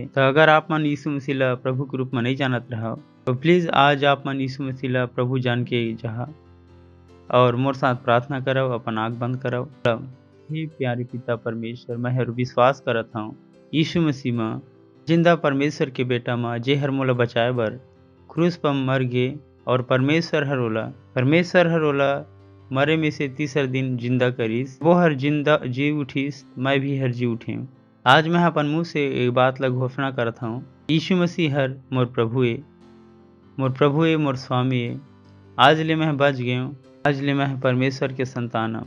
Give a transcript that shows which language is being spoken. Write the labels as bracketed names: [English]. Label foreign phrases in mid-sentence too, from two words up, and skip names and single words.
[Chhattisgarhi] तो अगर आप मन यीशु मसीह ला प्रभु के रूप में नहीं जानत रहो तो प्लीज आज आप मन यीशु मसीह ला प्रभु जान के जहाँ और मोर साथ प्रार्थना करो, अपन आँख बंद करो। हे प्यारे पिता परमेश्वर, मैं हर विश्वास करत हूँ यीशु मसीह में जिंदा परमेश्वर के बेटा में जे हर मोला बचाए बर क्रूस पर मर गे और परमेश्वर हर ओला मरे में से तीसर दिन जिंदा करीस। वो हर जिंदा जी उठीस, मैं भी हर जी उठे। आज मैं अपन मुँह से एक बात ला घोषणा करता हूँ, यीशु मसीह हर मोर प्रभु है, मोर स्वामी है। आज ले मैं बच गए हूँ, आज ले मैं परमेश्वर के संतान हूँ।